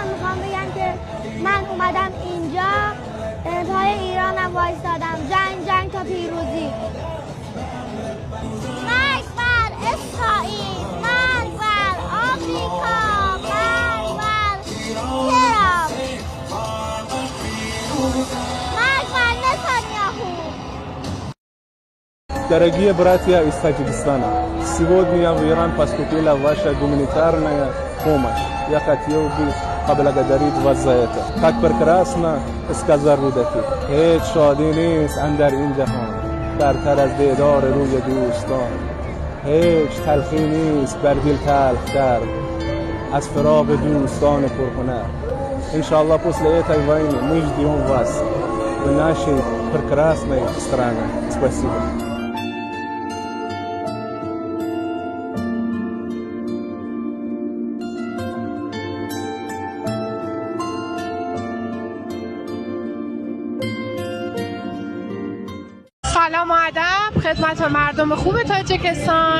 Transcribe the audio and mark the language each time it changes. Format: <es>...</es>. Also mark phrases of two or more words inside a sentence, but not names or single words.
<fa>میخوام بگم که من اومدم اینجا پای ایرانم وایستادم. جنگ تا پیروزی. مرگ بر اسرائیل، مرگ بر آمریکا، مرگ بر ترامپ، مرگ бер Нетаньяху.</fa> <ru>Дорогие братья из Таджикистана, сегодня в Иран поступила ваша гуманитарная помощь. Я хотел бы поблагодарить вас за это. Как прекрасно сказал Рудаки.</ru> <fa>هیچ شادی نیست اندر این جهان برتر از دیدار روی دوستان. هیچ تلخی نیست بر دل تلختر از فراق دوستان پرهنر.</fa> <ru>Иншаллах после этой войны мы ждем вас в нашей прекрасной стране. Спасибо.</ru> <fa>سلام و ادب خدمت مردم خوب تاجیکستان.</fa>